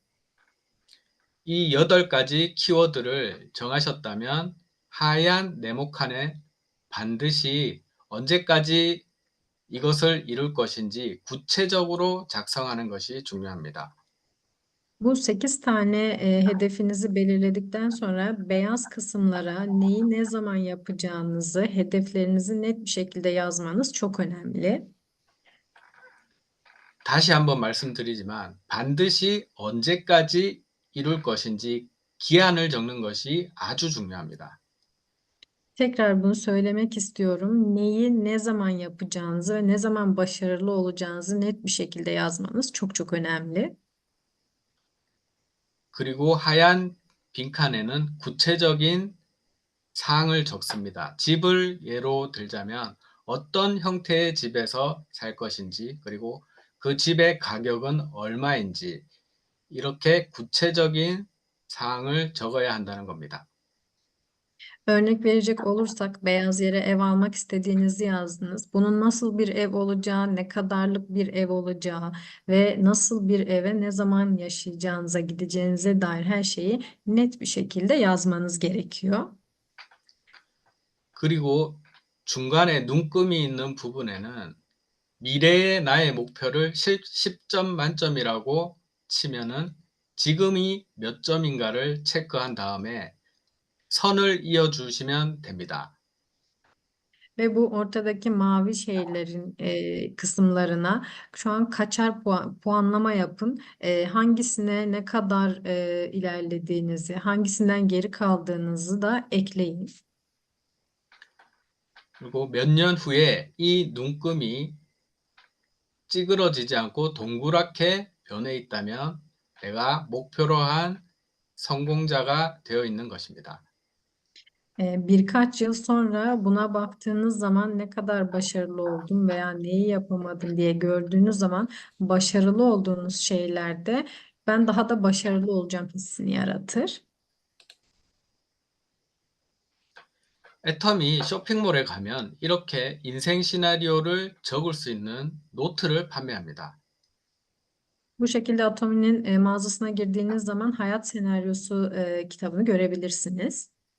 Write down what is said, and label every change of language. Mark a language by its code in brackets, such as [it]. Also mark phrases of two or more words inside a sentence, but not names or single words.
[ko] 이 8가지 키워드를 정하셨다면 하얀 네모칸에 반드시 언제까지 이것을 이룰 것인지 구체적으로 작성하는 것이 중요합니다. [tr] Bu 8 tane hedefinizi belirledikten sonra beyaz kısımlara neyi ne zaman yapacağınızı, hedeflerinizi net bir şekilde yazmanız çok önemli. [ko] 다시 한번 말씀드리지만 반드시 언제까지 이룰 것인지 기한을 적는 것이 아주 중요합니다. [tr] Tekrar bunu söylemek istiyorum. Neyi ne zaman yapacağınızı ve ne zaman başarılı olacağınızı net bir şekilde yazmanız çok çok önemli. [ko] 그리고 하얀 빈칸에는 구체적인 사항을 적습니다. 집을 예로 들자면 어떤 형태의 집에서 살 것인지, 그리고 그 집의 가격은 얼마인지, 이렇게 구체적인 사항을 적어야 한다는 겁니다. [tr] Örnek verecek olursak beyaz yere ev almak istediğinizi yazdınız. Bunun nasıl bir ev olacağı, ne kadarlık bir ev olacağı ve nasıl bir eve ne zaman yaşayacağınıza, gideceğinize dair her şeyi net bir şekilde yazmanız gerekiyor. [ko] 그리고 중간에 눈금이 있는 부분에는 미래의 나의 목표를 10점 만점이라고 치면은 지금이 몇 점인가를 체크한 다음에 선을 이어주시면 됩니다. [tr] Ve bu ortadaki mavi şeylerin kısımlarına şu an kaçar puanlama yapın. Hangisine ne kadar ilerlediğinizi, hangisinden geri kaldığınızı da ekleyin. [ko] 그리고 몇 년 후에 이 눈금이 찌그러지지 않고 동그랗게 변해 있다면 내가 목표로 한 성공자가 되어 있는 것입니다. [tr] Birkaç yıl sonra buna baktığınız zaman ne kadar başarılı oldum veya neyi yapamadım diye gördüğünüz zaman başarılı olduğunuz şeylerde ben daha da başarılı olacağım hissini yaratır. [ko] 애텀이 쇼핑몰에 가면 이렇게 인생 시나리오를 적을 수 있는 노트를 판매합니다. [tr] Bu şekilde Atomi'nin mağazasına girdiğiniz zaman hayat senaryosu kitabını görebilirsiniz.